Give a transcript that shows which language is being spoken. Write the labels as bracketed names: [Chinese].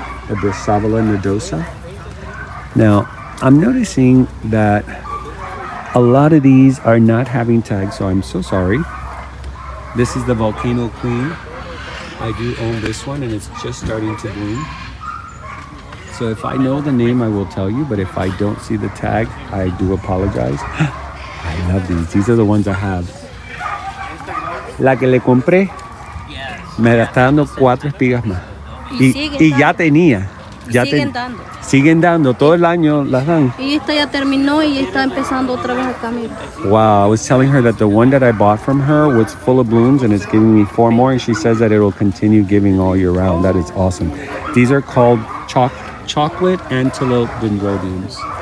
[English] The Brassavola nodosa. Now, I'm noticing that a lot of these are not having tags, so I'm so sorry. This is the Volcano Queen. I do own this one, and it's just starting to bloom. So if I know the name, I will tell you, but if I don't see the tag, I do apologize. I love these. These are the ones I have. [Spanish] La que le compré, me está dando 4 espigas más. Y ya tenía. Siguen dando, todo el año las dan. Y esta ya terminó y ya está empezando otra vez a cambiar. [English] Wow, I was telling her that the one that I bought from her was full of blooms and it's giving me 4 more, and she says that it will continue giving all year round. That is awesome. These are called chocolate antelope dendrobiums.